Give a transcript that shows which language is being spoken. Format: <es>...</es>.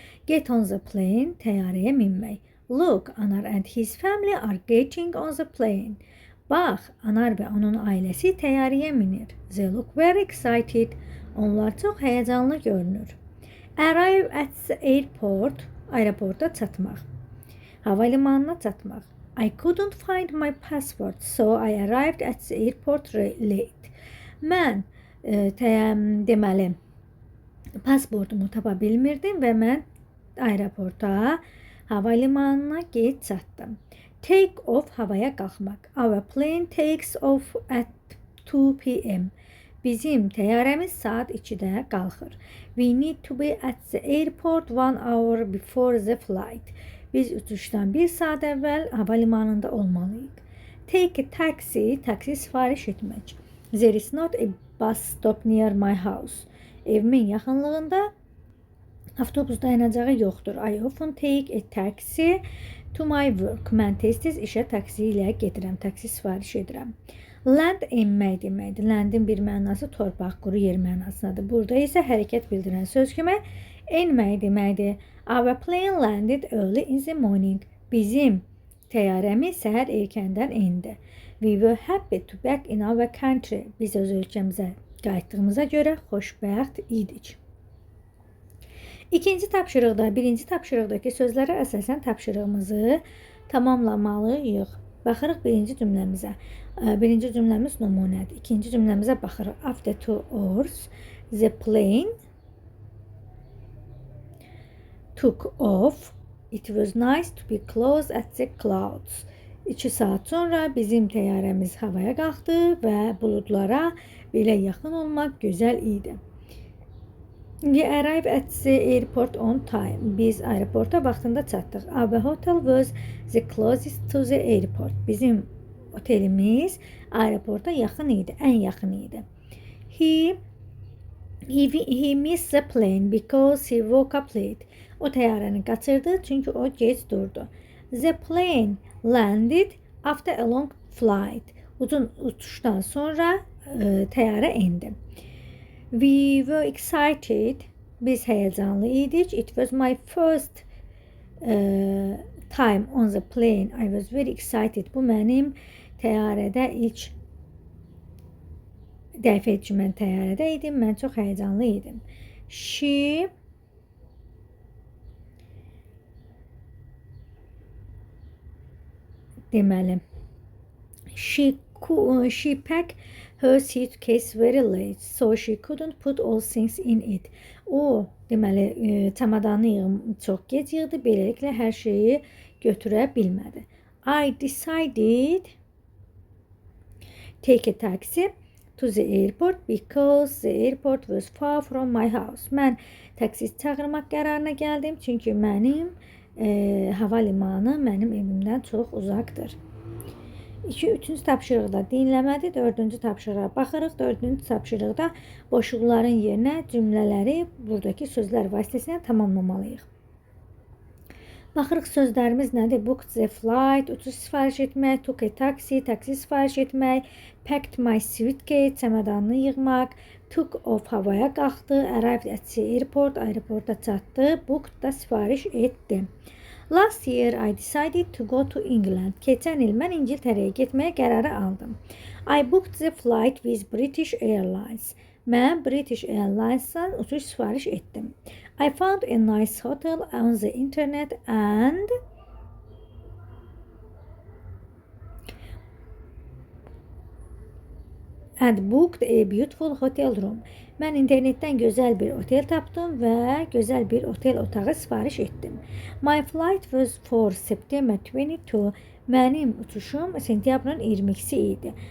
<en>Get on the plane,</en> <az>təyyarəyə minmək.</az> <en>Look, Anar and his family are getting on the plane.</en> <az>Bax, Anar və onun ailəsi təyyarəyə minir.</az> <en>They look very excited.</en> <az>Onlar çox həyəcanlı görünür.</az> <en>Arrive at the airport.</en> <az>Aeroporta çatmaq. Havalimanına çatmaq.</az> <en>I couldn't find my passport, so I arrived at the airport late.</en> <az>Mən deməli pasportumu tapa bilmirdim və mən aeroporta, havalimanına gec çatdım.</az> <en>Take off,</en> <az>havaya qalxmaq.</az> <en>Our plane takes off at 2 p.m.</en> <az>Bizim təyyarəmiz saat 2-də qalxır.</az> <en>We need to be at the airport 1 hour before the flight.</en> <az>Biz uçuşdan 1 saat əvvəl havalimanında olmalıyıq.</az> <en>Take a taxi,</en> <az>taksi sifariş etmək.</az> <en>There is not a bus stop near my house.</en> <az>Evimin yaxınlığında avtobus dayanacağı yoxdur.</az> <en>I often take a taxi to my work.</en> <az>Mən tez-tez işə taksi ilə gedirəm, taksi sifariş edirəm. Land enmək deməkdir. Landin bir mənası torpaq, quru yer mənasındadır. Burada isə hərəkət bildirən söz kimi enmək deməkdir.</az> <en>Our plane landed early in the morning.</en> <az>Bizim təyyarəmiz səhər erkəndən endi.</az> <en>We were happy to back in our country.</en> <az>Biz öz ölkəmizə qayıtdığımıza görə xoşbəxt idik. İkinci tapşırıqda, birinci tapşırıqdakı sözlərə əsasən tapşırığımızı tamamlamalıyıq. Baxırıq birinci cümləmizə. Birinci cümləmiz nümunədir. İkinci cümləmizə baxırıq.</az> <en>After 2 hours, the plane took off. It was nice to be close at the clouds.</en> <az>2 saat sonra bizim təyyarəmiz havaya qalxdı və buludlara belə yaxın olmaq gözəl idi.</az> <en>We arrived at the airport on time.</en> <az>Biz aeroporta vaxtında çatdıq.</az> <en>Our hotel was the closest to the airport.</en> <az>Bizim otelimiz aeroporta yaxın idi, ən yaxın idi.</az> <en>He missed the plane because he woke up late.</en> <az>O təyyarəni qaçırdı çünki o gec durdu.</az> <en>The plane landed after a long flight.</en> <az>Uzun uçuşdan sonra təyyarə endi.</az> <en>We were excited.</en> <az>Biz həyəcanlı idik.</az> <en>It was my first time on the plane. I was very excited.</en> <az>Bu mənim təyyarədə ilk dəfə ki, mən təyyarədə idim. Mən çox həyəcanlı idim.</az> <en>She deməli she packed her suitcase very late, so she couldn't put all things in it.</en> <az>O, deməli, çamadanı çox gec yığdı, beləliklə hər şeyi götürə bilmədi.</az> <en>I decided take a taxi to the airport because the airport was far from my house.</en> <az>Mən taksi çağırmaq qərarına gəldim, çünki mənim havalimanı mənim evimdən çox uzaqdır. 3-cü tapşırıqda dinləmədir, 4-cü tapşırığa baxırıq. 4-cü tapşırıqda boşluqların yerinə cümlələri buradakı sözlər vasitəsilə tamamlamalıyıq. Baxırıq sözlərimiz nədir?</az> <en>Booked the flight,</en> <az>uçuş sifariş etmək,</az> <en>took a taxi,</en> <az>taksi sifariş etmək,</az> <en>packed my suitcase,</en> <az>çamadanını yığmaq,</az> <en>took off,</en> <az>havaya qalxdı,</az> <en>arrived at the airport,</en> <az>aeroporta çatdı,</az> <en>booked</en> <az>da sifariş etdi.</az> <en>Last year I decided to go to England.</en> <az>Keçən il mən İngiltərəyə getməyə qərarı aldım.</az> <en>I booked the flight with British Airlines.</en> <az>Mən British Airlines'dan uçuş sifariş etdim.</az> <en>I found a nice hotel on the internet and booked a beautiful hotel room.</en> <az>Mən internetdən gözəl bir otel tapdım və gözəl bir otel otağı sifariş etdim.</az> <en>My flight was for September 22.</en> <az>Mənim uçuşum sentyabrın 22-si idi.</az>